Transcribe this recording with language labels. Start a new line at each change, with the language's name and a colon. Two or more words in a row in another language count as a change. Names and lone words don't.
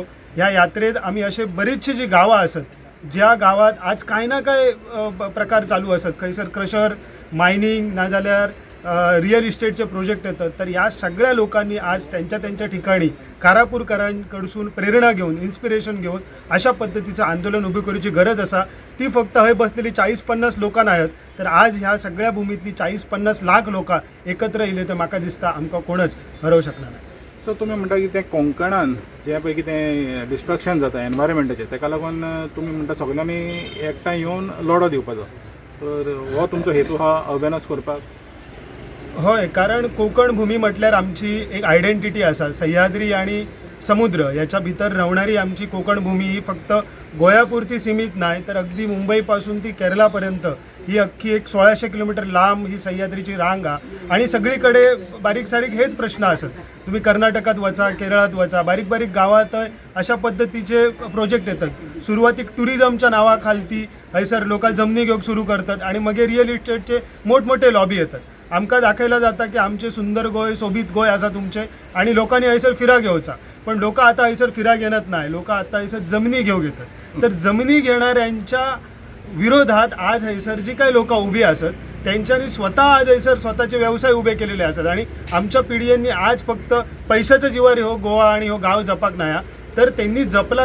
Marathi: ह्या यात्रेत आम्ही असे बरीचशी जी गावं असत ज्या गावात आज काय ना काय प्रकार चालू असत, खंयसर क्रशर, मायनिंग, नाजाल्यार रिअल इस्टेटचे प्रोजेक्ट येतात, तर या सगळ्या लोकांनी आज त्यांच्या ठिकाणी कारापूरकरांकडसून प्रेरणा घेऊन, इन्स्पिरेशन घेऊन अशा पद्धतीचं आंदोलन उभे करूची गरज असा.
Konkani: ती फक्त हय बसलेली 40-50 लोकां नाहीत, तर आज ह्या सगळ्या भूमीतली 40-50 लाख लोकां एकत्र येयले तर म्हाका दिसता आमकां कोणच हरवू शकना नाही. तर तुमी म्हणटा की तें कोंकणान जे पळय कितें डिस्ट्रक्शन जाता एनवायरमेंटाचें, ताका लागून तुमी म्हणटा सगळ्यांनी एकठांय येवन लढो दिवपाचो. तर हो तुमचो हेतू हा अवेअरनेस करपाक? होय, कारण कोकण भूमी म्हटल्यार आमची एक आयडेंटिटी असा.
Marathi: सह्याद्री आणि समुद्र याच्या भितर राहणारी आमची कोकण भूमी ही फक्त गोयापुरती सीमित नाही तर अगदी मुंबईपासून ती केरळापर्यंत ही अख्खी एक 1600 किलोमीटर लांब ही सह्याद्रीची रांग आहे. आणि सगळीकडे बारीक सारीक हेच प्रश्न असत. तुम्ही कर्नाटकात वचा, केरळात वचा, बारीक बारीक गावात अशा पद्धतीचे प्रोजेक्ट येतात. सुरुवातीक टुरिझमच्या नावाखालती हयसर लोक जमनी घेऊन सुरू करतात आणि मग रिअल इस्टेटचे मोठमोठे लॉबी येतात.
Konkani: आमकां दाखयला जाता की आमचे सुंदर गोय, सोबीत गोय आसा तुमचे, आणि लोकांनी हयसर फिरा घेवचा.
Marathi: पण लोक आता हयसर फिरा घेणार नाही, लोक आता हयसर जमिनी घेऊ घेतात. तर जमिनी घेणाऱ्यांच्या विरोधात आज हयसर जी काही लोक उभी असत त्यांच्यानी स्वतः आज हयसर स्वतःचे व्यवसाय उभे केलेले असतात. आणि आमच्या पिढींनी आज फक्त पैशाच्या जीवार हो गोवा आणि हो गाव जपाक नाही, तर त्यांनी जपला.